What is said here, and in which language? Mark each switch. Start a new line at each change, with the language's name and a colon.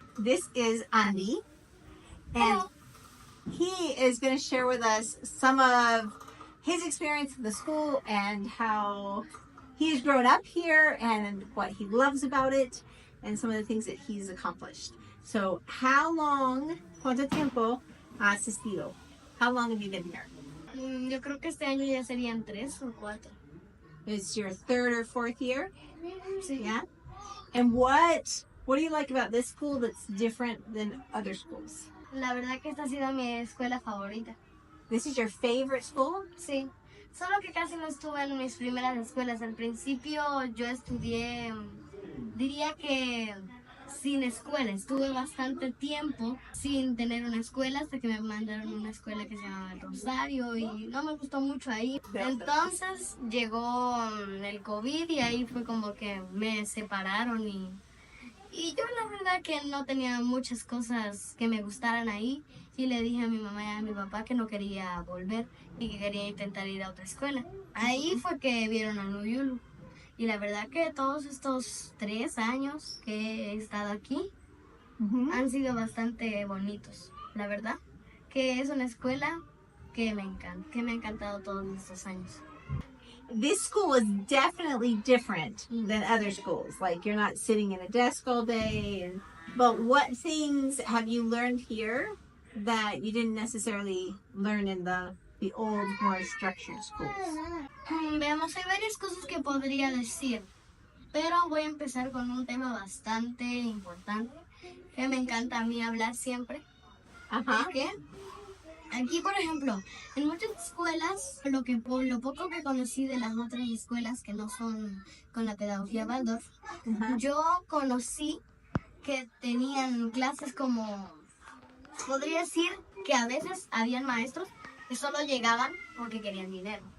English: This is Andy, and he is going to share with us some of his experience in the school and how he's grown up here and what he loves about it and some of the things that he's accomplished.
Spanish: So ¿cuánto tiempo has asistido?
English: How long have you been here?
Spanish: Yo creo que este año ya serían 3 o 4.
English: It's your 3rd or 4th year?
Spanish: Sí.
English: Yeah? And what do you like about this school that's different than other schools?
Spanish: La verdad que esta ha sido mi escuela favorita.
English: This is your favorite school?
Spanish: Sí. Solo que casi no estuve en mis primeras escuelas. Al principio yo estudié, diría que sin escuela. Estuve bastante tiempo sin tener una escuela hasta que me mandaron a una escuela que se llama El Rosario y no me gustó mucho ahí. Entonces llegó el COVID y ahí fue como que me separaron y yo la verdad que no tenía muchas cosas que me gustaran ahí y le dije a mi mamá y a mi papá que no quería volver y que quería intentar ir a otra escuela. Ahí fue que vieron a Nuyulu. Y la verdad que todos estos 3 años que he estado aquí han sido bastante bonitos. La verdad que es una escuela que me encanta, que me ha encantado todos estos años.
English: This school is definitely different than other schools. Like you're not sitting in a desk all day. But what things have you learned here that you didn't necessarily learn in the old, more structured schools?
Spanish: Veamos, hay varias cosas que podría decir, pero voy a empezar con un tema bastante importante que me encanta a mí hablar siempre. Ajá. ¿Qué? Aquí, por ejemplo, en muchas escuelas, lo poco que conocí de las otras escuelas que no son con la pedagogía Waldorf, yo conocí que tenían clases como, podría decir que a veces habían maestros que solo llegaban porque querían dinero.